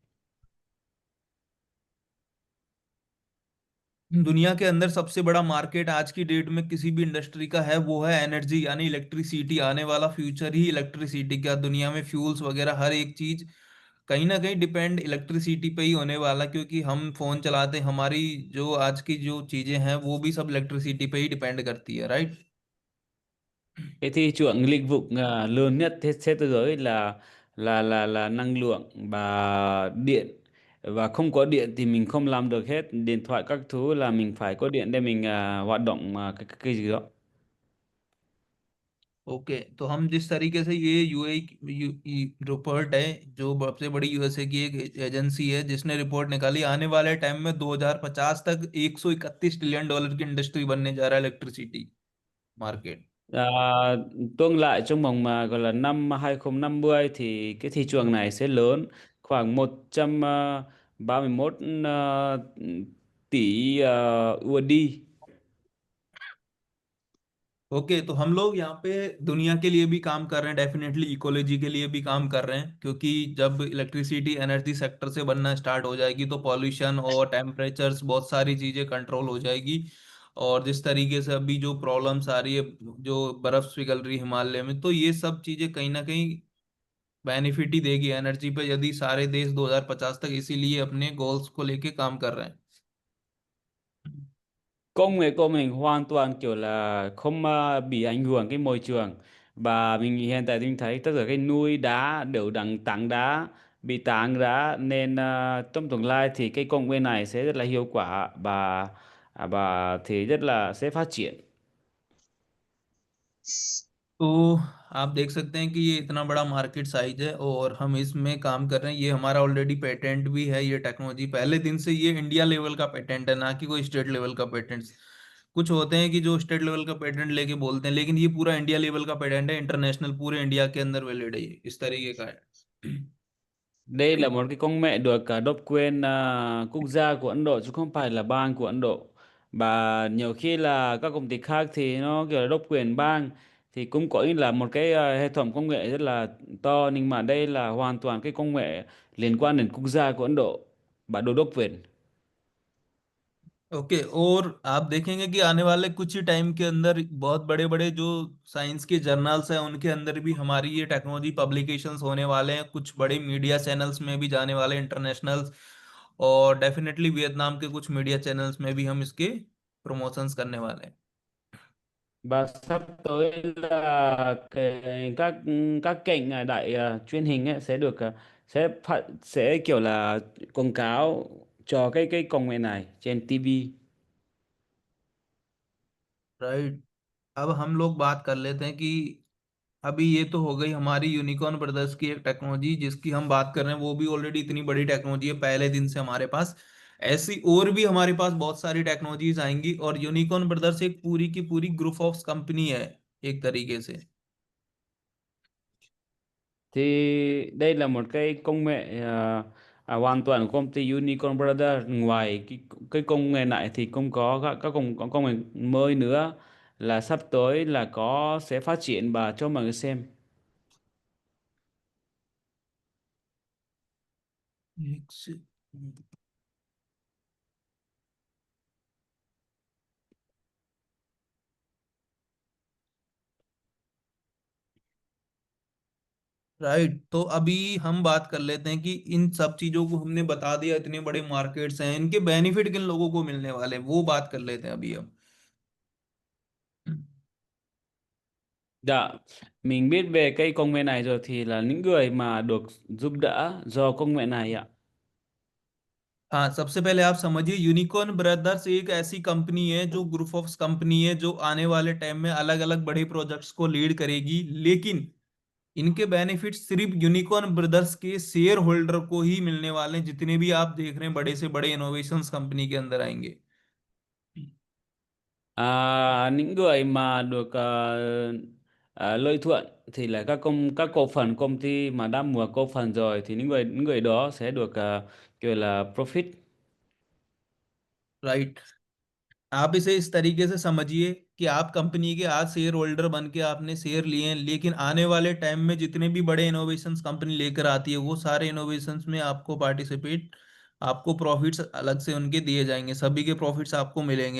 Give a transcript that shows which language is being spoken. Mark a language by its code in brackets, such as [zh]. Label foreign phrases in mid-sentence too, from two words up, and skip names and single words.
[hi] दुनिया के अंदर सबसे बड़ा मार्केट आज की डेट में किसी भी इंडस्ट्री का है वो है एनर्जी, यानी इलेक्ट्रिसिटी। आने वाला फ्यूचर ही इलेक्ट्रिसिटी का, दुनिया में फ्यूल्स वगैरह हर एक चीज कहीं ना कहीं डिपेंड इलेक्ट्रिसिटी पे ही होने वाला, क्योंकि हम फोन चलाते हैं, हमारी जो आज की जो चीजें हैं वो भी सब इलेक्ट्रिसिटी पे ही डिपेंड करती है, राइट। [vi] Cái thị trường lĩnh vực lớn nhất thế giới là năng lượng và điện. Và không có điện thì mình không làm được hết. Điện thoại các thứ là mình phải có điện để mình hoạt động cái gì đó. [hi] ओके, तो हम जिस तरीके से ये यूए रिपोर्ट है, जो सबसे बड़ी यूएसए की एक एजेंसी है जिसने रिपोर्ट निकाली, आने वाले टाइम में 2050 तक 131 [en] trillion dollar [hi] की इंडस्ट्री बनने जा रहा है [en] electricity market. [vi] À, tương lại trong vòng mà gọi là năm 2050 thì cái thị trường này sẽ lớn khoảng 131 tỷ USD. [hi] ओके, तो हम लोग यहाँ पे दुनिया के लिए भी काम कर रहे हैं, डेफिनेटली इकोलॉजी के लिए भी काम कर रहे हैं, क्योंकि जब [en] electricity energy sector [hi] से बनना स्टार्ट हो जाएगी तो पॉल्यूशन और टेम्परेचर्स बहुत सारी चीज़ें कंट्रोल हो जाएगी। और जिस तरीके से अभी जो प्रॉब्लम्स आ रही है, जो बर्फ पिघल रही है हिमालय में, तो ये सब चीज़ें कहीं ना कहीं बेनिफिट ही देगी एनर्जी पे, यदि सारे देश 2050 तक इसीलिए अपने गोल्स को लेके काम कर रहे हैं। [vi] Công nghệ của mình hoàn toàn kiểu là không bị ảnh hưởng cái môi trường. Và mình hiện tại thì mình thấy tất cả cái núi đá đều đằng tảng đá bị tảng đá, nên trong tương lai thì cái công nghệ này sẽ rất là hiệu quả và thì rất là sẽ phát triển. [hi] तो आप देख सकते हैं कि ये इतना बड़ा [en] market size [hi] है और हम इसमें काम कर रहे हैं, ये हमारा [en] already patent [hi] भी है, ये टेक्नोलॉजी पहले दिन से, ये [en] India level [hi] का पेटेंट है, ना कि कोई [en] state level [hi] का पेटेंट। कुछ होते हैं कि जो [en] state level [hi] का पेटेंट लेके बोलते हैं, लेकिन ये पूरा [en] India level [hi] का पेटेंट है, इंटरनेशनल, पूरे इंडिया के अंदर वैलिड है, ये इस तरीके का है। [vi] Đây là một cái công nghệ được độc quyền quốc gia của Ấn Độ chứ không phải là bang của Ấn Độ. Và nhiều khi là các công ty khác thì nó kiểu là độc quyền bang thì cũng có như là một cái hệ thống công nghệ rất là to, nhưng mà đây là hoàn toàn cái công nghệ liên quan đến quốc gia của Ấn Độ và được độc quyền. [hi] ओके, और आप देखेंगे कि आने वाले कुछ ही टाइम के अंदर बहुत बड़े बड़े जो साइंस के जर्नल्स हैं उनके अंदर भी हमारी ये टेक्नोलॉजी पब्लिकेशंस होने वाले हैं, कुछ बड़े [en] media channels [hi] में भी जाने वाले इंटरनेशनल, और डेफिनेटली वियतनाम के कुछ [en] media channels [hi] में भी हम इसके प्रमोशंस करने वाले हैं। [vi] Và sắp tới là các kênh đại truyền hình ấy sẽ được sẽ kiểu là quảng cáo cho cái công nghệ này trên TV. [hi] राइट, अब हम लोग बात कर लेते हैं कि अभी ये तो हो गई हमारी यूनिकॉर्न ब्रदर्स की एक टेक्नोलॉजी जिसकी हम बात कर रहे हैं, वो भी ऑलरेडी इतनी बड़ी टेक्नोलॉजी है पहले दिन से हमारे पास। ऐसी और भी हमारे पास बहुत सारी टेक्नोलॉजीज आएंगी, और यूनिकॉर्न ब्रदर्स एक पूरी की पूरी [en] group of company [hi] है एक तरीके से। [vi] Thì đây là một cái công nghệ hoàn toàn của công ty Unicorn Brothers. Ngoài cái công nghệ này thì cũng có có công nghệ mới nữa là sắp tới là sẽ phát triển và cho mọi người xem. [hi] एक से राइट, तो अभी हम बात कर लेते हैं कि इन सब चीजों को हमने बता दिया, इतने बड़े मार्केट्स हैं, इनके बेनिफिट किन लोगों को मिलने वाले हैं वो बात कर लेते हैं अभी हम। [vi] Dạ, mình biết về cái công nghệ này rồi thì là những người mà được giúp đỡ do công nghệ này ạ. [hi] हाँ, सबसे पहले आप समझिए, यूनिकॉर्न ब्रदर्स एक ऐसी कंपनी है, जो [en] group of company [hi] है, जो आने वाले टाइम में अलग अलग बड़े प्रोजेक्ट्स को लीड करेगी, लेकिन इनके बेनिफिट सिर्फ यूनिकॉर्न ब्रदर्स के [en] share holder [hi] को ही मिलने वाले हैं, जितने भी आप देख रहे हैं बड़े से बड़े इनोवेशंस कंपनी के अंदर आएंगे। [vi] Những người mà được lợi thuận thì là các cổ phần công ty mà đã mua cổ phần rồi thì những người đó sẽ được kiểu là profit. [hi] राइट। आप इसे इस तरीके से समझिए कि आप कंपनी के आज [en] share holder [hi] बन के आपने शेयर लिए हैं, लेकिन आने वाले टाइम में जितने भी बड़े इनोवेशंस कंपनी लेकर आती है वो सारे इनोवेशंस में आपको पार्टिसिपेट, आपको प्रॉफिट्स अलग से उनके दिए जाएंगे, सभी के प्रॉफिट्स आपको मिलेंगे।